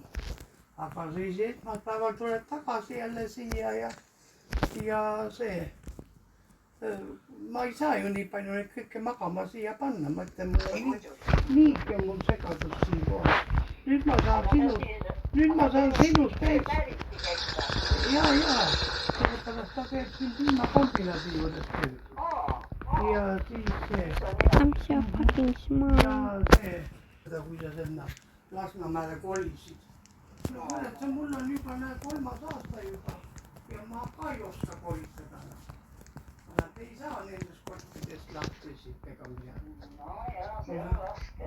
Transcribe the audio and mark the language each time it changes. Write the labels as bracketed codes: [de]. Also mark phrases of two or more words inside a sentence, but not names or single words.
[et] Aga siis esmaspäeval tuleb tagasi jälle siia ja see ma ei saa ju nii palju neid kõike magama siia panna, ma ütlen, niigi on mul segadus siin kohe. Nüüd ma saan sinust ees. Ja, sellepärast ta teeb siin piimakombinati juures tööd. Ja siis see. [en] I'm so fucking smart. [et] Ja see, kui sa sinna Lasnamäele kolisid. No mõned, mul on juba 3. aasta juba ja ma ka ei oska kolistada. Nad ei saa nendest kottidest lahti siit ega midagi. No jaa, see on raske.